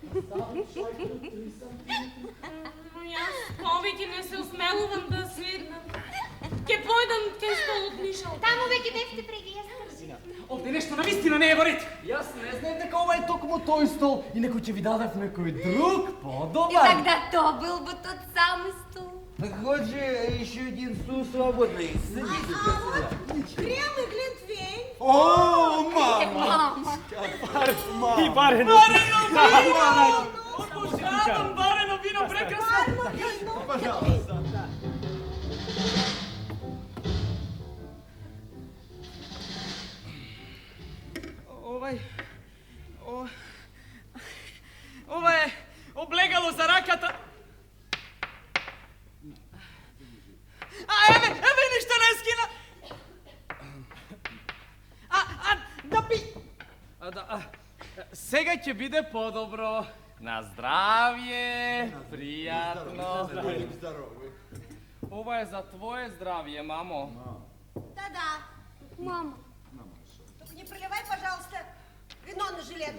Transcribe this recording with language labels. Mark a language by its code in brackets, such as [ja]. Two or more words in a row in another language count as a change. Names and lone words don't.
[mk] Јас повеќе не се осмелувам да седнам. Ке појдам кај столот Мишал. Таму веќе бевте преги, јас трчам. Овде нешто навистина не е во ред. Јас не знаев дека ова е токму тој стол и некој ќе ви дадев некој друг И подобар. [ru] тогда то был бы тот самый стул. Так вот же еще один стул свободный. Садитесь сюда. Крем и глинтвейн. [mk] О, мама! Мама. И барено. Обожавам варено вино, прекрасно. [ru] Пожалуйста. [mk] Ова е облегало за раката. А еве ништо не скина. Да пи. Сега ќе биде подобро. На здравје. Пријатно. [ru] Здоровы. [mk] Ова е за твое здравје, мамо. Да-да. Мама. [ru] Только не проливай, пожалуйста, вино на жилет.